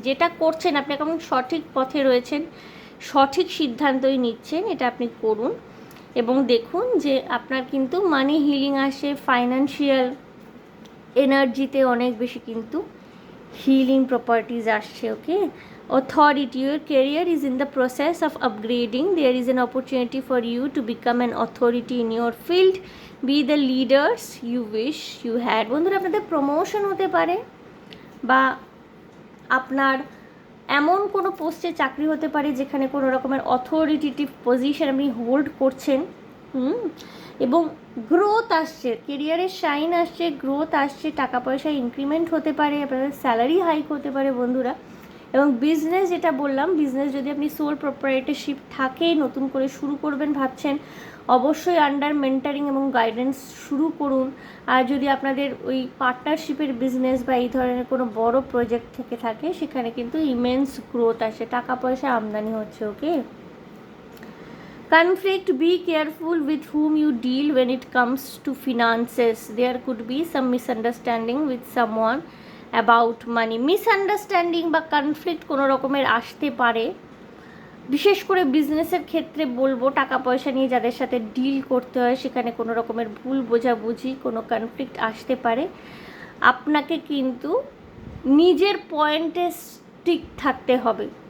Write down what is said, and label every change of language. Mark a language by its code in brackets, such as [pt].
[bn] যেটা করছেন আপনি এখন সঠিক পথে রয়েছেন, সঠিক সিদ্ধান্তই নিচ্ছেন, এটা আপনি করুন। এবং দেখুন যে আপনার কিন্তু মানি হিলিং আসে, ফাইন্যান্সিয়াল এনার্জিতে অনেক বেশি কিন্তু হিলিং প্রপার্টিজ আসছে। [en] Okay, authority, your career is in the process of upgrading. There is an opportunity for you to become an authority in your field. Be the leaders you wish you had. [bn] বন্ধুরা, আপনাদের promotion হতে পারে বা আপনার এমন কোনো পোস্টে চাকরি হতে পারে যেখানে কোনো রকমের অথরিটেটিভ পজিশন আপনি হোল্ড করছেন। এবং গ্রোথ আসছে, কেরিয়ারের শাইন আসছে, গ্রোথ আসছে, টাকা পয়সা ইনক্রিমেন্ট হতে পারে, আপনাদের স্যালারি হাইক হতে পারে বন্ধুরা। এবং বিজনেস, যেটা বললাম, বিজনেস যদি আপনি সোল প্রপারেটরশিপ থাকে, নতুন করে শুরু করবেন ভাবছেন, অবশ্যই আন্ডার মেন্টারিং এবং গাইডেন্স শুরু করুন। আর যদি আপনাদের ওই পার্টনারশিপের বিজনেস বা এই ধরনের কোনো বড় প্রজেক্ট থেকে থাকে, সেখানে কিন্তু ইমেন্স গ্রোথ আসে, টাকা পয়সা আমদানি হচ্ছে। [en] Okay, conflict, be careful with whom you deal when it comes to finances. There could be some misunderstanding with someone about money. [bn] Misunderstanding বা কনফ্লিক্ট কোনো রকমের আসতে পারে, বিশেষ করে বিজনেসের ক্ষেত্রে বলবো। টাকা পয়সা নিয়ে যাদের সাথে ডিল করতে হয়, সেখানে কোনো রকমের ভুল বোঝাবুঝি, কোনো কনফ্লিক্ট আসতে পারে। আপনাকে কিন্তু নিজের পয়েন্টে স্টিক থাকতে হবে।